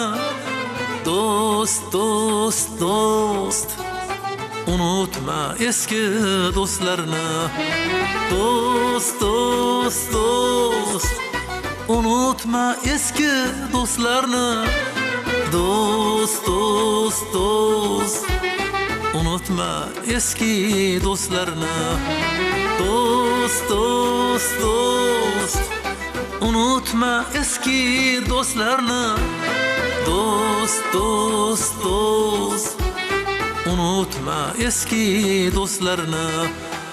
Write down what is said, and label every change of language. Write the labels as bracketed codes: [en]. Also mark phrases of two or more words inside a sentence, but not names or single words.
[uz] Do'st, do'st, do'st, unutma eski do'stlarni. Do'st, do'st, do'st, unutma eski do'stlarni. Do'st, do'st, do'st, [tr] unutma eski dostlarını. Dost, dost, dost, unutma eski dostlarını. Dost, dost, dost, unutma eski dostlarını.